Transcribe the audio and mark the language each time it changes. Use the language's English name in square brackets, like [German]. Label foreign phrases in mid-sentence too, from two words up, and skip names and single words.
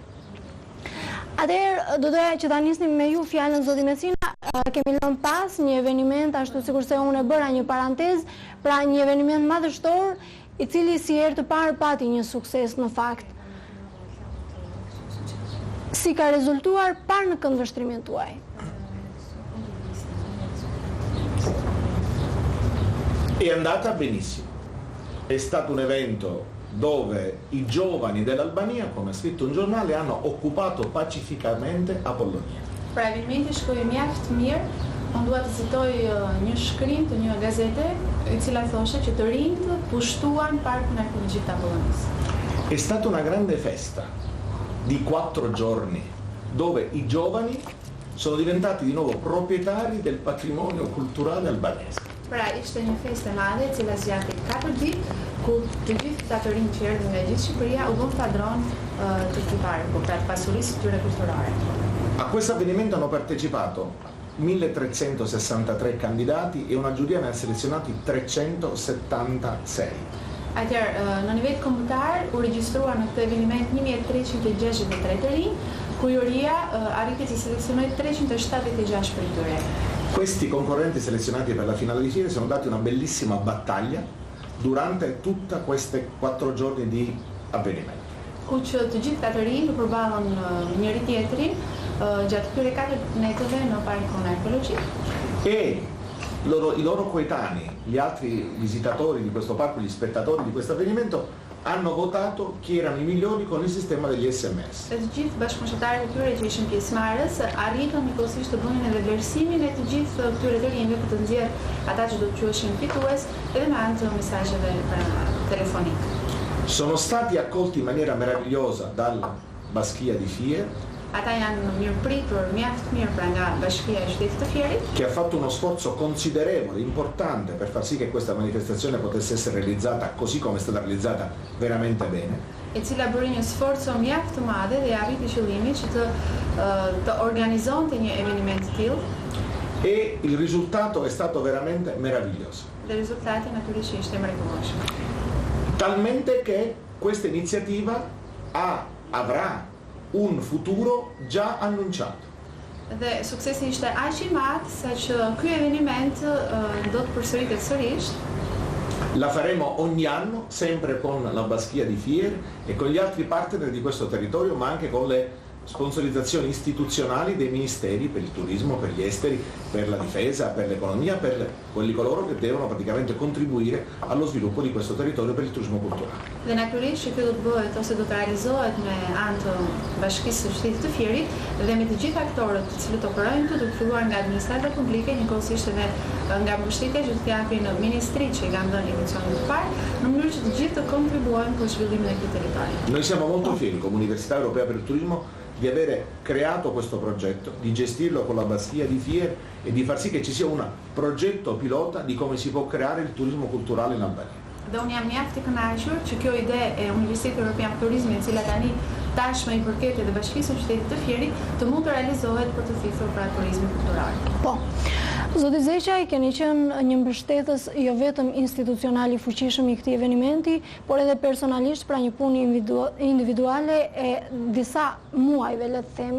[Albanian] Atëherë, do doja që ta nisnim me ju fjalën zoti Messina. Kemi lënë pas një eveniment, ashtu sikurse unë e bëra një parantezë, pra një eveniment madhështor, i cili si herë të parë pati një sukses në fakt. Si ka rezultuar parë në këndvështrimin tuaj? [Italian] È andata benissimo. È stato un evento dove i giovani dell'Albania, come ha scritto un giornale, hanno occupato pacificamente Apollonia. [Albanian] Pra evenimenti shkoi mjaft mirë. Unë dua të citoj një shkrim të një gazete e cila thoshte që të rinjt pushtuan Parkun Arkeologjik të Apollonis. [Italian] È stata una grande festa di 4 giorni dove i giovani sono diventati di nuovo proprietari del patrimonio culturale albanese. [Albanian] Pra ishte një festë e madhe e cila zgjati 4 ditë, ku të gjithë ata të rinj që erdhën nga gjithë Shqipëria u bën padron të këtij parku, pra të pasurisë së tyre kulturore. [Italian] A questo avvenimento hanno partecipato 1363 candidati e una giuria ne ha selezionati 376. [Albanian] Atëherë, në nivel kombëtar u regjistrua në këtë eveniment 1363 të rinj, ku juria arriti të seleksionojë 376 prej tyre. [Italian] Questi concorrenti selezionati per la finale di fiere sono dati una bellissima battaglia durante tutta queste 4 giorni di avvenimento. [Albanian] Ku që të gjithë ata të rinj përballën njëri tjetrin gjatë këtyre 4 netëve në Parkun Arkeologjik. [Italian] E i loro coetanei, gli altri visitatori di questo parco, gli spettatori di questo avvenimento, hanno votato chi erano i migliori con il sistema degli SMS. [Albanian] Të gjithë bashkëpunëtarët e tyre që ishin pjesëmarrës arritën njëkohësisht të bënin edhe vlerësimin e të gjithë këtyre të rinjve për të nxjerrë ata që do të quheshin fitues edhe me anë të mesazheve telefonik. [Italian] Sono stati accolti in maniera meravigliosa dalla Baschia di Fier. [Albanian] Ata janë mirëpritur, mjaft mirë pra nga Bashkia e Qytetit të Fierit, [Italian] che ha fatto uno sforzo considerevole, importante per far sì che questa manifestazione potesse essere realizzata così come è stata realizzata veramente bene. [Albanian] E cila bëri një sforzo mjaft të madhe dhe arriti qëllimin që të organizonte një eveniment të tillë. [Italian] E il risultato è stato veramente meraviglioso. [Albanian] Dhe risultati natyrisht ishte mrekullueshëm. [Italian] Talmente che questa iniziativa avrà un futuro già annunciato. [Albanian] Dhe suksesi ishte aq i madh saqë ky eveniment do të përsëritet sërish. [Italian] La faremo ogni anno, sempre con la Baschia di Fier e con gli altri partner di questo territorio, ma anche con le sponsorizzazioni istituzionali dei ministeri per il turismo, per gli esteri, per la difesa, per l'economia, per quelli coloro che devono praticamente contribuire allo sviluppo di questo territorio per il turismo culturale. [Albanian] Dhe natyrisht që kjo do të bëhet ose do të realizohet me anë të Bashkisë së Qytetit të Fierit dhe me të gjithë aktorët të cilët operojnë këtu, duke filluar nga administrata publike, njëkohësisht edhe nga mbështetja që të japin ministritë që i kanë dhënë edicionin të parë, në mënyrë që të gjithë të kontribuojnë për zhvillimin e këtij territori. [Italian] Noi siamo molto fieri come Università Europea per il Turismo di avere creato questo progetto, di gestirlo con la Baschia di Fier e di far sì che ci sia un progetto pilota di come si può creare il turismo culturale in Albania. [Albanian] Dhe unë jam mjaft i kënaqur që kjo ide e Universitetit Evropian të Turizmit, e cila tani tashmë i përket edhe Bashkisë së Qytetit të Fierit, të mund të realizohet për të thithur pra turizmin kultural. Po. Zoti Zeqaj, keni qenë një mbështetës jo vetëm institucional i fuqishëm i këtij eventi, por edhe personalisht pra një punë individuale e disa muajve, le të themi.